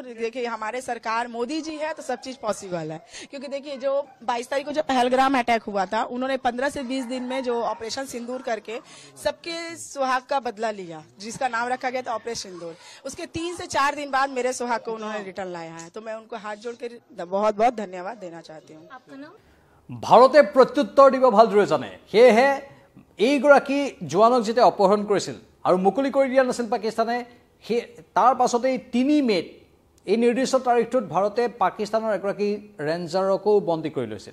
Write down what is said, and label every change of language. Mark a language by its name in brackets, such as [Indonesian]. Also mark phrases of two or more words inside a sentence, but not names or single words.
[Hindi] देखिए हमारे सरकार मोदी जी है तो सब चीज पॉसिबल है, क्योंकि देखिए जो 22 तारीख को जो पहलगाम अटैक हुआ था, उन्होंने 15 से 20 दिन में जो ऑपरेशन सिंदूर करके सबके सुहाग का बदला लिया, जिसका नाम रखा गया था ऑपरेशन सिंदूर। उसके 3 से 4 दिन बाद मेरे सुहाग को उन्होंने रिटर्न लाया है, तो मैं उनको हाथ जोड़ कर बहुत बहुत धन्यवाद देना चाहती हूँ। आपका नाम? [Assamese] ভাৰতে প্ৰত্যুত্তৰ দিব ভালদৰে জানে, সেয়েহে এইগৰাকী জোৱানক যেতিয়া অপহৰণ কৰিছিল আৰু মুকলি কৰি দিয়া নাছিল পাকিস্তানে, তাৰ পাছতেই 3 মে'ত এই নিৰ্দিষ্ট তাৰিখটোত ভাৰতে পাকিস্তানৰ এগৰাকী ৰেঞ্জাৰকো বন্দী কৰি লৈছিল।